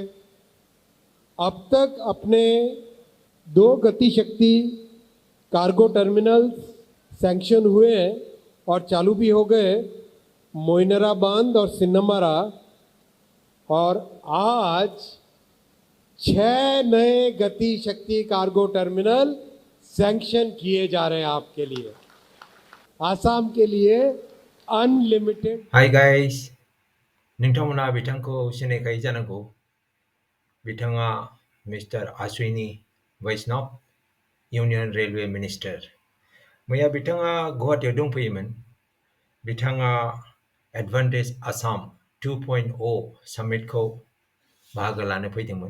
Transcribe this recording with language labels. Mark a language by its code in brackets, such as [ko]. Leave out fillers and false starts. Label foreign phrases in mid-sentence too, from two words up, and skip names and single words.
[hi] अब तक अपने 2 गति शक्ति [en] cargo terminals sanction [hi] हुए हैं और चालू भी हो गए, मोइनराबांध और सिन्नमरा, और आज 6 नए गति शक्ति [en] cargo terminal sanction [hi] किए जा रहे हैं आपके लिए, आसाम के लिए अनलिमिटेड। [en] Hi guys, [brx] नोंथांमोना बिथांखौ सिनायखायो जानांगौ। बिथाङा मिस्टार आश्विनी वैष्णव, [en] Union Railway Minister. [brx] मैया बिथाङा गुवाहाटीयाव दंफैयोमोन। बिथाङा एडभान्टेज आसाम 2.0 सामिटखौ बाहागो लानो फैदोंमोन।